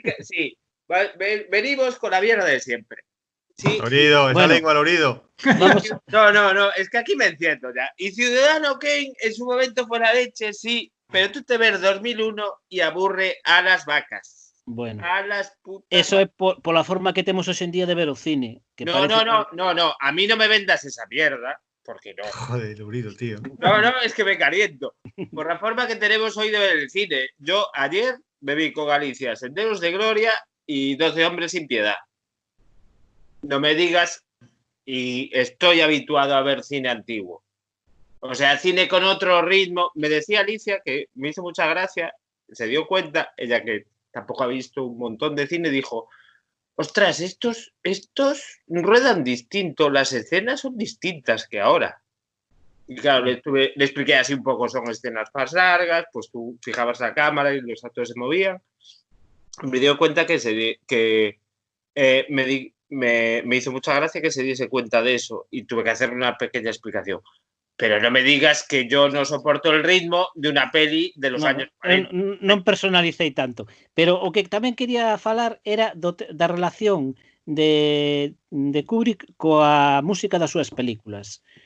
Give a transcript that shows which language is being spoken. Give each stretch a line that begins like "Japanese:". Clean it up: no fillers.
Spanish: Sí, venimos con la mierda de siempre. Sí, Lourido, esa Bueno. lengua, Lourido. Vamos, no, es que aquí me enciendo ya. Y Ciudadano Kane en su momento fue la leche, sí, pero tú te ves 2001 y aburre a las vacas. bueno. A las putas
Galician: Eso é pola forma que temos hoxe en día de ver o cine. Que
Spanish: No, parece no, a mí no me vendas esa mierda, porque no. Joder, Lourido, tío. No, es que me caliento. Por la forma que tenemos hoy de ver el cine. Yo ayer me vi con Galicia Senderos de Gloria y 12 hombres sin piedad. No me digas, y estoy habituado a ver cine antiguo. O sea, cine con otro ritmo. Me decía Alicia, que me hizo mucha gracia, se dio cuenta, ella que tampoco ha visto un montón de cine, dijo, ostras, estos ruedan distinto, las escenas son distintas que ahora. Y claro, le expliqué así un poco, son escenas más largas, pues tú fijabas la cámara y los actores se movían. Me dio cuenta que me hizo mucha gracia que se diese cuenta de eso y tuve que hacer una pequeña explicación. Pero no me digas que yo no soporto el ritmo de una peli de los años 40.
Galician: Non personalicei tanto, pero o que tamén quería falar era da relación de Kubrick coa música das súas películas.